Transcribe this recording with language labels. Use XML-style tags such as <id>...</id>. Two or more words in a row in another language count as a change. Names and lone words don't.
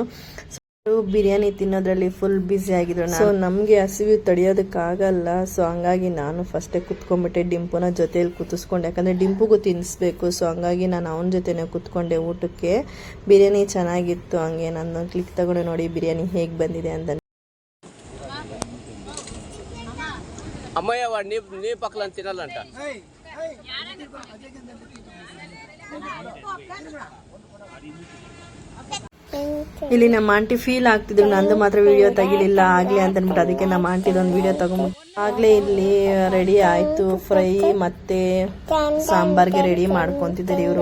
<kn>ಬಿರಿಯಾನಿ ತಿನ್ನೋದ್ರಲ್ಲಿ</kn> <en>full busy</en> <kn>ಆಗಿದ್ರು. ಸೊ ನಮಗೆ ಹಸಿವು ತಡೆಯೋದಕ್ಕಾಗಲ್ಲ. ಸೊ ಹಂಗಾಗಿ ನಾನು ಫಸ್ಟೇ ಕುತ್ಕೊಂಡ್ಬಿಟ್ಟೆ, ಡಿಂಪುನ ಜೊತೆಯಲ್ಲಿ ಕೂತಿಸ್ಕೊಂಡೆ. ಯಾಕಂದರೆ ಡಿಂಪುಗೂ ತಿನ್ನಿಸ್ಬೇಕು. ಸೊ ಹಂಗಾಗಿ ನಾನು ಅವನ ಜೊತೆನೇ ಕುತ್ಕೊಂಡೆ ಊಟಕ್ಕೆ. ಬಿರಿಯಾನಿ ಚೆನ್ನಾಗಿತ್ತು. ಹಂಗೆ ನಾನು ಕ್ಲಿಕ್ ತಗೊಂಡು ನೋಡಿ ಬಿರಿಯಾನಿ ಹೇಗೆ ಬಂದಿದೆ ಅಂತ.</kn> <te>అమ్మయ్య వాడు నీ పక్కన తినాలంట.</te> <kn>ಇಲ್ಲಿ ನಮ್ಮ ಆಂಟಿ ಫೀಲ್ ಆಗ್ತಿದ್ರು, ನಂದು ಮಾತ್ರ ವಿಡಿಯೋ ತೆಗಿಲಿಲ್ಲ ಆಗ್ಲಿ ಅಂತ ಅಂದ್ಬಿಟ್ಟು. ಅದಕ್ಕೆ ನಮ್ಮ ಆಂಟಿದೊಂದು ವಿಡಿಯೋ ತಗೊಂಡ್ಬಿಟ್ಟು ಆಗ್ಲೇ ಇಲ್ಲಿ ರೆಡಿ ಆಯ್ತು. ಫ್ರೈ ಮತ್ತೆ ಸಾಂಬಾರ್ಗೆ ರೆಡಿ ಮಾಡ್ಕೊಂತಿದ್ದಾರೆ ಇವರು.</kn>